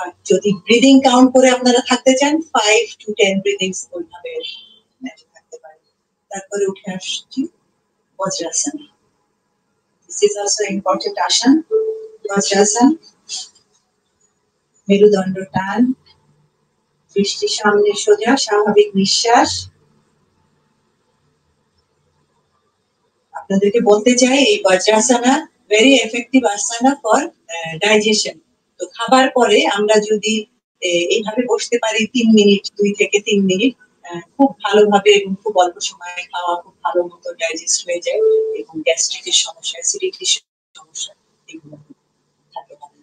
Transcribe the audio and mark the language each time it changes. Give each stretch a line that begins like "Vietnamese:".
Bangla: যদি breathing count করে আপনারা থাকতে চান 5 to 10 ব্রিদিংস ওইভাবে থাকতে পারেন। তারপরে উঠে আসছি বজ্রাসন।
English: This is also important asana, Vajrasana.
Bangla: মেরুদণ্ড টান, দৃষ্টি সামনে সোজা, স্বাভাবিক নিঃশ্বাস। আপনাদেরকে বলতে চাই এই বজ্রাসনা
English: Very effective asana for digestion.
Bangla: তো খাবার পরে আমরা যদি এইভাবে বসতে পারি 3 মিনিট, 2 থেকে 3 মিনিট, খুব ভালোভাবে এবং খুব অল্প সময়ে খাওয়া খুব ভালো মতো ডাইজেস্ট হয়ে যায় এবং গ্যাস্ট্রিকের সমস্যা, অ্যাসিডিটির সমস্যা এগুলো থাকে না।